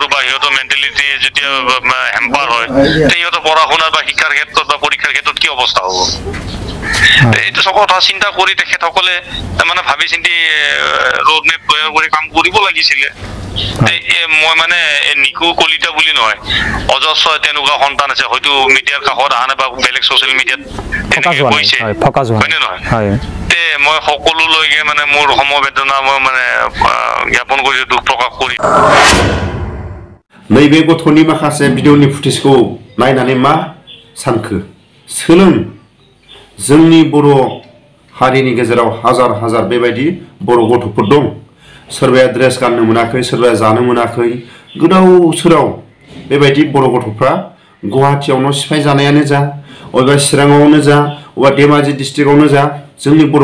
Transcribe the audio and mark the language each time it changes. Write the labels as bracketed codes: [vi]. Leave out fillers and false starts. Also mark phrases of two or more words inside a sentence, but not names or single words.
[as] বা হিয়তো মেন্টালিটি যদি হেম্পাৰ হয় তেইতো পঢ়া-শুনা বা শিক্ষাৰ ক্ষেত্ৰত বা পৰীক্ষাৰ ক্ষেত্ৰত কি অৱস্থা হ'ব এইটো সব কথা চিন্তা কৰি তেখেতসকলে মানে ভাবি চিন্তি ৰোড মেপ তৈয়াৰ কৰি কাম কৰিব লাগিছিলে মই মানে নিকু কলিতা বুলি নহয় অজস্ৰ তেনেকুৱা সন্তান আছে হয়তো মিডিয়াৰ কাষত আহা বা বেলেগ সোশ্যাল মিডিয়াত ফকাছ হয় নহয় তে মই সকলোলৈকে মানে মোৰ সমবেদনা মই মানে জ্ঞাপন কৰি দুখ প্ৰকাশ কৰি [brx] नैबे गथ'नि माखासे भिडिअनि फुटेजखौ नायनानै मा सानखो सोलों जोंनि बर' हारिनि गेजेराव हाजार हाजार बेबायदि बर' गथ'फोर दं सोरबाया ड्रेस गाननो मोनाखै सोरबाया जानो मोनाखै गोदाव सोराव बेबायदि बर' गथ'फ्रा गुवाहाटीयावनो सिफाय जानायानो जा अबेबा चिराङावनो जा अबेबा धेमाजि डिस्ट्रिक्टआवनो जा जोंनि बर'